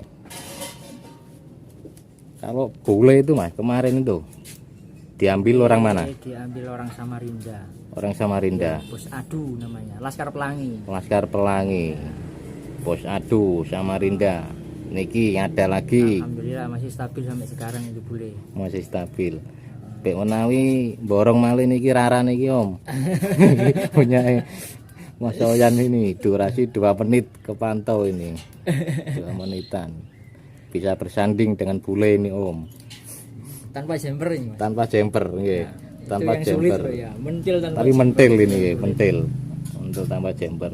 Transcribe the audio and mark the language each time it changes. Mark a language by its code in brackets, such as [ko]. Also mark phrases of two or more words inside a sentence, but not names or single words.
[id] Kalau bule itu mas kemarin itu diambil orang mana? Diambil orang Samarinda. Orang Samarinda. Bos Adu namanya, Laskar Pelangi. Laskar Pelangi. Bos Adu Samarinda. Niki ada lagi. Alhamdulillah masih stabil sampai sekarang itu bule. Masih stabil. [jv] Pek menawi borong malih niki rara niki Om. [id] Punya Mas Oyan ini durasi 2 menit kepantau ini. 2 menitan. Bisa bersanding dengan bule ini Om. Tanpa jumper ini mas. Tanpa jumper nggih. Tanpa jumper. Ya. Mentil tanpa Tapi mentil ini mentil. Untuk tanpa jumper.